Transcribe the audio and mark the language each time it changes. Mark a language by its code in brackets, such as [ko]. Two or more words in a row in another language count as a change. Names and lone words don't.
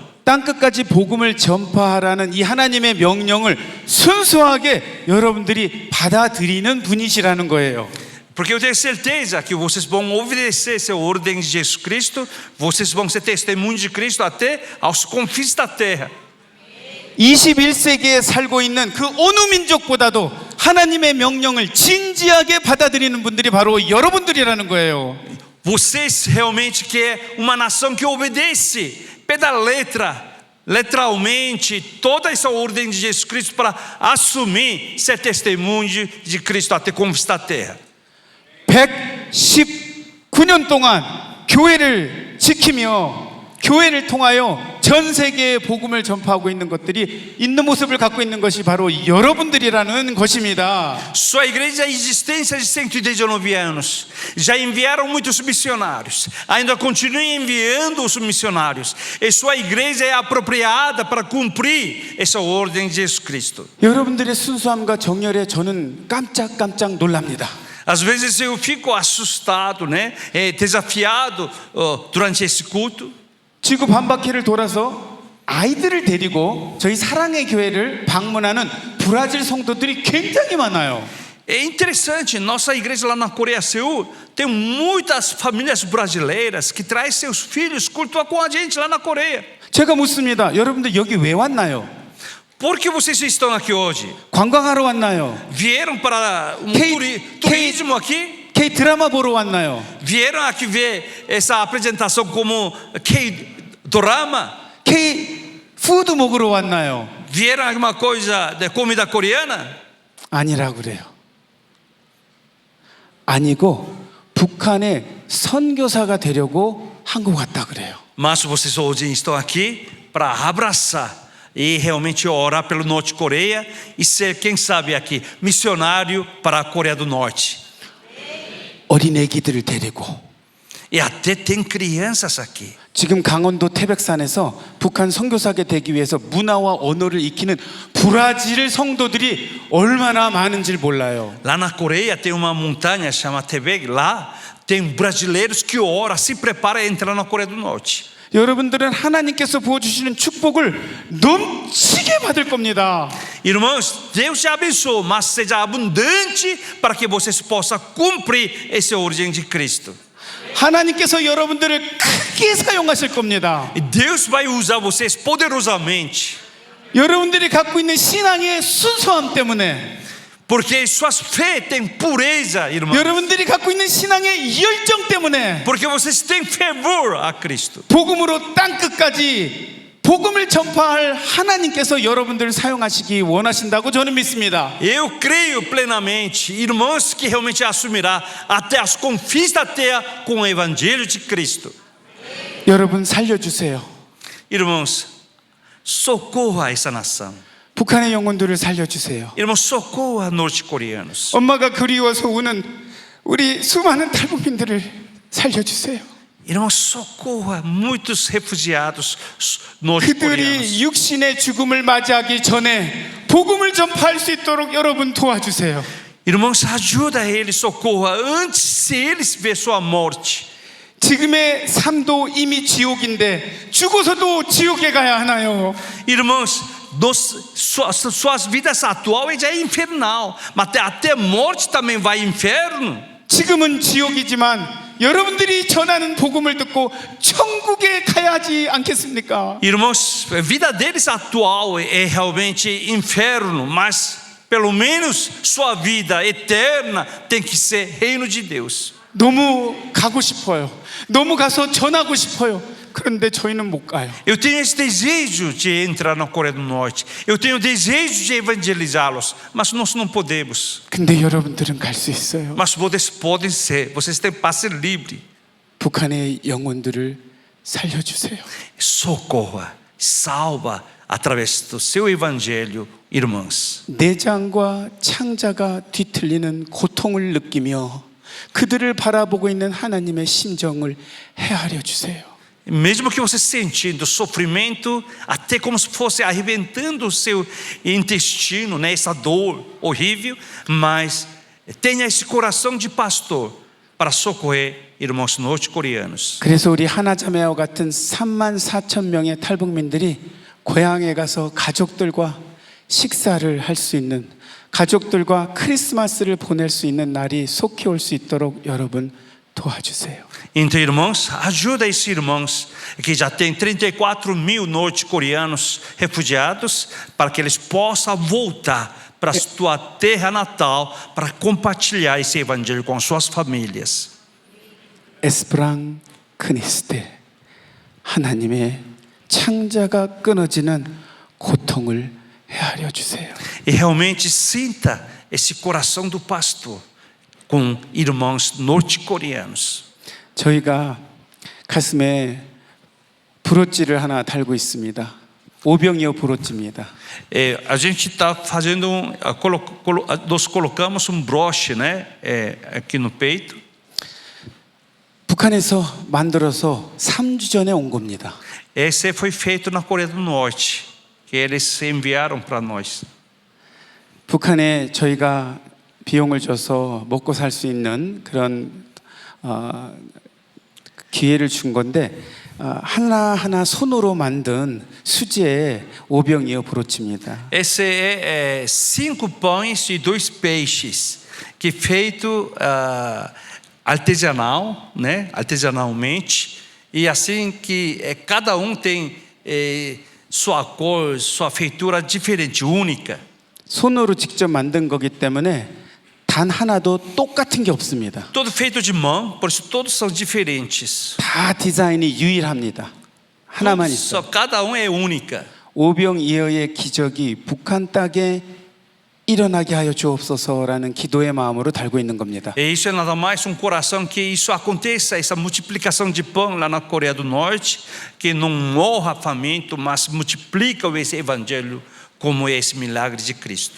[ko] 땅 끝까지 복음을 전파하라는 이 하나님의 명령을 순수하게 여러분들이 받아들이는 분이시라는 거예요. [pt] Porque eu tenho certeza que vocês vão obedecer essa ordem de Jesus Cristo, vocês vão ser testemunhos de Cristo até aos confins da terra. [ko] 21세기에 살고 있는 그 어느 민족보다도 하나님의 명령을 진지하게 받아들이는 분들이 바로 여러분들이라는 거예요. [pt] Vocês realmente que é uma nação que obedece pela letra, literalmente, toda essa ordem de Jesus Cristo para assumir ser testemunho de Cristo até conquistar a terra. [ko] 119년 동안 교회를 지키며 교회를 통하여 전 세계에 복음을 전파하고 있는 것들이 있는 모습을 갖고 있는 것이 바로 여러분들이라는 것입니다. [pt] Sua igreja é existência de 119 anos. Já enviaram muitos missionários. Ainda continuam enviando os missionários. E sua igreja é apropriada para cumprir essa ordem de Jesus Cristo. [ko] 여러분들의 순수함과 정열에 저는 깜짝 놀랍니다. [pt] Às vezes eu fico assustado, né? Desafiado durante esse culto. [ko] 지구 반바퀴를 돌아서 아이들을 데리고 저희 사랑의 교회를 방문하는 브라질 성도들이 굉장히 많아요. [pt] É interessante, nossa igreja lá na Coreia do Sul tem muitas famílias brasileiras que trazem seus filhos cultuar com a gente lá na Coreia. [ko] 제가 묻습니다. 여러분들 여기 왜 왔나요? [pt] Por que vocês estão aqui hoje? [ko] 관광하러 왔나요? [pt] Vieram para turismo aqui? [ko] K 드라마 보러 왔나요? [pt] Vieram aqui ver essa apresentação como K-drama? [ko] K 푸드 먹으러 왔나요? [pt] Vieram alguma coisa de comida coreana? [ko] 아니라고 그래요. 아니고 북한의 선교사가 되려고 한국 왔다 그래요. [pt] Mas vocês hoje estão aqui para abraçar e realmente orar pelo Norte Coreia e ser, quem sabe aqui, missionário para a Coreia do Norte. [ko] 어린애기들을 데리고 [pt] E até tem crianças aqui. [ko] 지금 강원도 태백산에서 북한 선교사가 되기 위해서 문화와 언어를 익히는 브라질 성도들이 얼마나 많은지 몰라요. [pt] Lá na Coreia tem uma montanha chamada Taebaek. Lá Tem brasileiros que oram, se preparam a entrar na Coreia do Norte. [ko] 여러분들은 하나님께서 부어주시는 축복을 넘치게 받을 겁니다. [pt] Irmãos, Deus te abençoe, mas seja abundante para que vocês possam cumprir essa ordem de Cristo. [ko] 하나님께서 여러분들을 크게 사용하실 겁니다. [pt] E Deus vai usar vocês poderosamente, [ko] 여러분들이 갖고 있는 신앙의 순수함 때문에, [pt] porque suas fé tem pureza, irmãos. [ko] 여러분들이 갖고 있는 신앙의 열정 때문에 [pt] Porque vocês têm fervor a Cristo. [ko] 복음으로 땅 끝까지 복음을 전파할 하나님께서 여러분들을 사용하시기 원하신다고 저는 믿습니다. [pt] Eu creio plenamente, irmãos, que realmente assumirá até as confins da terra com o evangelho de Cristo. [ko] 여러분 살려주세요. [pt] Irmãos, socorra essa nação. [ko] 북한의 영혼들을 살려주세요. [pt] Irmãos, socorra norte-coreanos. [ko] 엄마가 그리워서 우는 우리 수많은 탈북민들을 살려주세요. [pt] Irmãos, socorra muitos refugiados norte-coreanos. [ko] 그들이 육신의 죽음을 맞이하기 전에 복음을 전파할 수 있도록 여러분 도와주세요. [pt] Irmãos, ajuda eles, socorra antes de eles ver sua morte. [ko] 지금의 삶도 이미 지옥인데 죽어서도 지옥에 가야 하나요? [pt] Irmãos, suas vidas atuais já é infernal, mas até a morte também vai inferno. [ko] 지금은 지옥이지만 여러분들이 전하는 복음을 듣고 천국에 가야 하지 않겠습니까? [pt] Irmãos, a vida deles atual é realmente inferno, mas pelo menos sua vida eterna tem que ser reino de Deus. [ko] 너무 가고 싶어요. 너무 가서 전하고 싶어요. 그런데 저희는 못 가요. [pt] Eu tenho esse desejo de entrar na Coreia do Norte. Eu tenho o desejo de evangelizá-los, mas nós não podemos. [ko] 근데 여러분들은 갈 수 있어요. [pt] Mas vocês podem ser, vocês têm passe livre. [ko] 북한의 영혼들을 살려주세요. [pt] Socorra, salva através do seu evangelho, irmãos. [ko] 내장과 창자가 뒤틀리는 고통을 느끼며 그들을 바라보고 있는 하나님의 심정을 헤아려 주세요. [pt] Mesmo que você sentindo sofrimento, até como se fosse arrebentando o seu intestino, né? Essa dor horrível, mas tenha esse coração de pastor para socorrer irmãos norte-coreanos. [ko] 그래서 우리 하나자매와 같은 34,000명의 탈북민들이 고향에 가서 가족들과 식사를 할 수 있는, 가족들과 크리스마스를 보낼 수 있는 날이 속히 올 수 있도록 여러분 도와주세요. [pt] Então, irmãos, ajuda esses irmãos que já tem 34.000 norte-coreanos refugiados para que eles possam voltar para a sua terra natal para compartilhar esse evangelho com suas famílias. 에스프랑 크니스테, [ko] 하나님의 창자가 끊어지는 고통을 헤아려 주세요. [pt] E realmente sinta esse coração do pastor com irmãos norte-coreanos. [ko] 저희가 가슴에 브로치를 하나 달고 있습니다. 오병이어 브로치입니다. [pt] A gente está fazendo, nós colocamos broche, né, aqui no peito. [ko] 북한에서 만들어서 3주 전에 온 겁니다. [pt] Esse foi feito na Coreia do Norte, que eles enviaram para nós. [ko] 북한에 저희가 비용을 줘서 먹고 살 수 있는 그런 기회를 준 건데 하나하나 손으로 만든 수제의 오병이어 브로치입니다. [pt] Esse é 5 pães e 2 peixes, que feito artesanal, né, artesanalmente, e assim que cada tem sua cor, sua feitura diferente, única. [ko] 손으로 직접 만든 거기 때문에 단 하나도 똑같은 게 없습니다. [pt] Todo feito de mão, por isso todos são diferentes. [ko] 다 디자인이 유일합니다. 하나만 있어. [pt] Só cada é única. [ko] 오병이어의 기적이 북한 땅에 일어나게 하여 주옵소서라는 기도의 마음으로 달고 있는 겁니다. [pt] E isso é nada mais coração que isso aconteça, essa multiplicação de pão lá na Coreia do Norte, que não morra faminto, mas multiplica esse evangelho como esse milagre de Cristo.